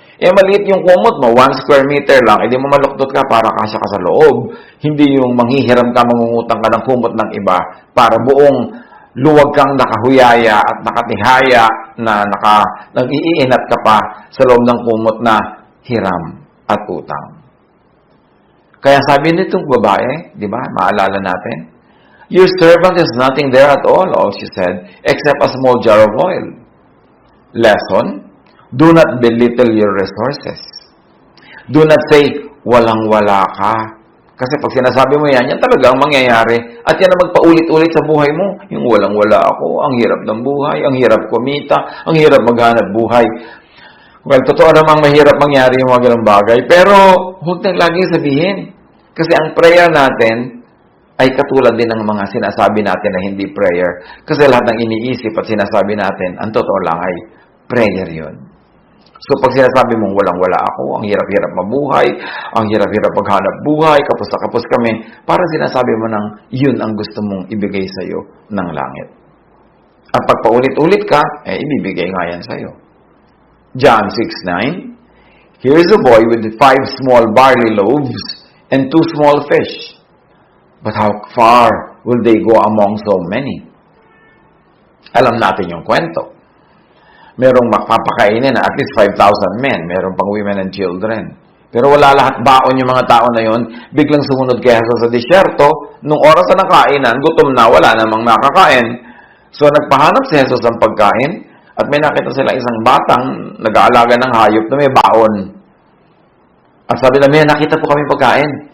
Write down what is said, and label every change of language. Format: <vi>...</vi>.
<tl>Maliit yung kumot mo, 1 square meter lang, edi mamaluktot ka para kasya ka sa loob. Hindi yung manghihiram ka, mangungutang ka ng kumot ng iba para buong luwag kang nakahuyaya at nakatihaya na nag-iinat ka pa sa loob ng kumot na hiram at utang. Kaya sabi nitong babae, di ba, maalala natin,</tl> <en>your servant has nothing there at all she said, except a small jar of oil. Lesson, do not belittle your resources. Do not say,</en> <tl>walang-wala ka. Kasi pag sinasabi mo yan talagang mangyayari. At yan ang magpaulit-ulit sa buhay mo. Yung walang-wala ako, ang hirap ng buhay, ang hirap kumita, ang hirap maghanap buhay. Well, totoo namang mahirap mangyari yung mga ganang bagay. Pero, huwag nang laging sabihin. Kasi ang prayer natin ay katulad din ng mga sinasabi natin na hindi prayer. Kasi lahat ng iniisip at sinasabi natin, ang totoo lang ay prayer yun. So, pag sinasabi mong walang-wala ako, ang hirap-hirap mabuhay, ang hirap-hirap maghanap buhay, kapos na kapos kami, parang sinasabi mo nang yun ang gusto mong ibigay sa'yo ng langit. At pag paulit-ulit ka, ibibigay nga yan sa'yo.</tl> <en>John 6:9, here is a boy with 5 small barley loaves and 2 small fish. But how far will they go among so many?</en> <tl>Alam natin yung kwento. Merong makapakainin na</tl> <en>at least 5,000 men.</en> <tl>Merong pang</tl> <en>women and children.</en> <tl>Pero wala lahat baon yung mga tao na yon. Biglang sumunod kay Jesus sa disyerto. Nung oras na nakainan, gutom na, wala namang makakain. So nagpahanap si Jesus ng pagkain at may nakita sila isang batang nag-aalaga ng hayop na may baon. At sabi na, may nakita po kami pagkain.</tl>